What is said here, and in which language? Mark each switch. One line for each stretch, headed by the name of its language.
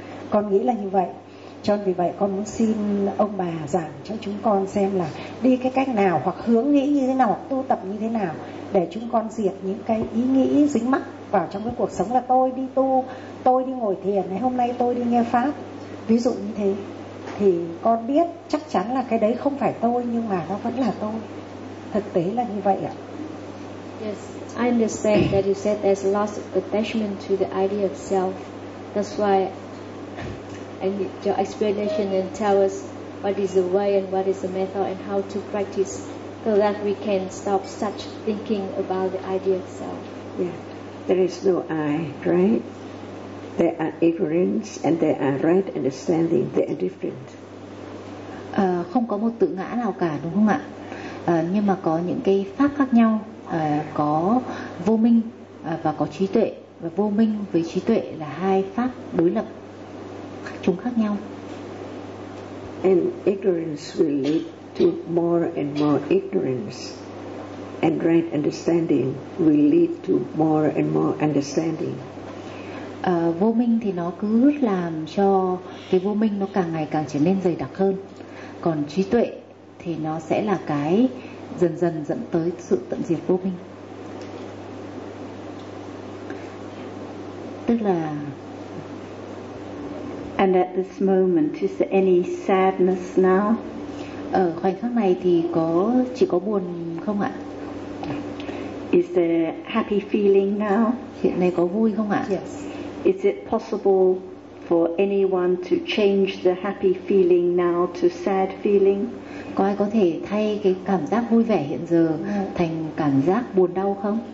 Vietnamese: Con nghĩ là như vậy, cho nên vì vậy con muốn xin ông bà giảng cho chúng con xem là đi cái cách nào, hoặc hướng nghĩ như thế nào, hoặc tu tập như thế nào để chúng con diệt những cái ý nghĩ dính mắc vào trong cái cuộc sống, là tôi đi tu, tôi đi ngồi thiền, hay hôm nay tôi đi nghe pháp, ví dụ như thế. Thì con biết chắc chắn là cái đấy không phải tôi, nhưng mà nó vẫn là tôi, thực tế là như vậy ạ.
English: Yes, I understand that you said there's lots of attachment to the idea of self, that's why I need your explanation and tell us what is the way and what is the method and how to practice so that we can stop such thinking about the idea itself. Yeah, there is no I, right? There are ignorance and there are right understanding. They are different.
Vietnamese: Không có một tự ngã nào cả, đúng không ạ? Nhưng mà có những cái pháp khác nhau, có vô minh và có trí tuệ, và vô minh với trí tuệ là hai pháp đối lập. Chúng khác nhau.
English: And ignorance will lead to more and more ignorance, and right understanding will lead to more and more understanding.
Vietnamese: vô minh thì nó cứ làm cho cái vô minh nó càng ngày càng trở nên dày đặc hơn. Còn trí tuệ thì nó sẽ là cái dần dần dẫn tới sự tận diệt vô minh. Tức là
English: and at this moment, is there any sadness now?
Vietnamese: Ở khoảnh khắc này thì có chỉ có buồn không ạ?
English: Is there happy feeling now?
Vietnamese: Hiện nay có vui không ạ?
English: Yes. Is it possible for anyone to change the happy feeling now to sad feeling?
Vietnamese: Có ai có thể thay cái cảm giác vui vẻ hiện giờ thành cảm giác buồn đau không?